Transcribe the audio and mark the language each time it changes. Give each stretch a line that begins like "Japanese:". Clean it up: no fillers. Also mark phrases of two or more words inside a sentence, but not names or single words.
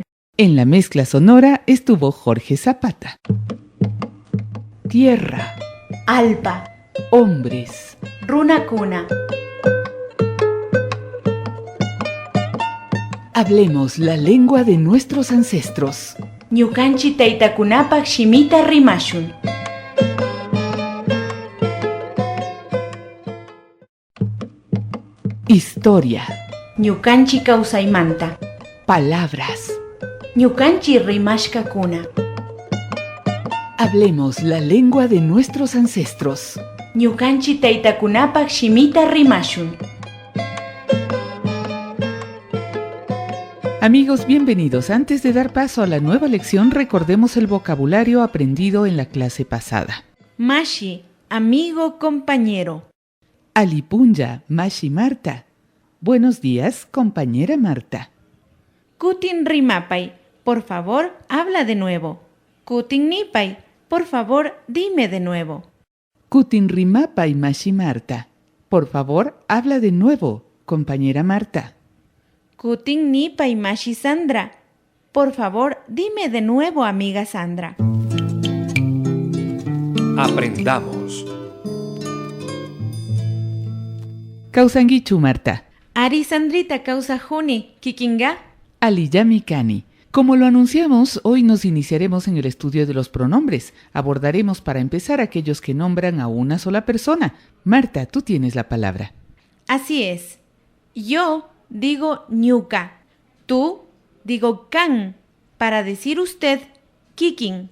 Spanish: En la mezcla sonora estuvo Jorge Zapata. Tierra,
Quechua: Alpa,
Spanish: hombres,
Quechua: runakuna.
Spanish: Hablemos la lengua de nuestros ancestros.
Quechua: Ñukanchi taytakunapak shimita rimashun.
Spanish: Historia,
Quechua: Ñukanchi kawsaymanta.
Spanish: palabras.
Quechua: Ñukanchi rimashkakuna.
Spanish: Hablemos la lengua de nuestros ancestros.
Quechua: Ñukanchi taytakunapak shimita rimashun.
Spanish: Amigos, bienvenidos. Antes de dar paso a la nueva lección, recordemos el vocabulario aprendido en la clase pasada. Mashi, amigo compañero.
Quechua: Alipunya, Mashi Marta.
Spanish: Buenos días, compañera Marta.
Quechua: Kutin rimapay,
Spanish: por favor habla de nuevo.
Quechua: Kutin nipay,
Spanish: por favor dime de nuevo.
Quechua: Kutin rimapay, Mashi Marta.
Spanish: Por favor, habla de nuevo, compañera Marta.
Quechua: Kutin nipay, Mashi Sandra.
Spanish: Por favor dime de nuevo, amiga Sandra. Aprendamos.
Quechua: Kausanguichu, Marta. Ari Sandrita causa juni, kikinga. Aliyami kani.
Spanish: Como lo anunciamos, hoy nos iniciaremos en el estudio de los pronombres. Abordaremos para empezar aquellos que nombran a una sola persona. Marta, tú tienes la palabra. Así es. Yo digo ñuka. Tú digo kan. Para decir usted, kikin.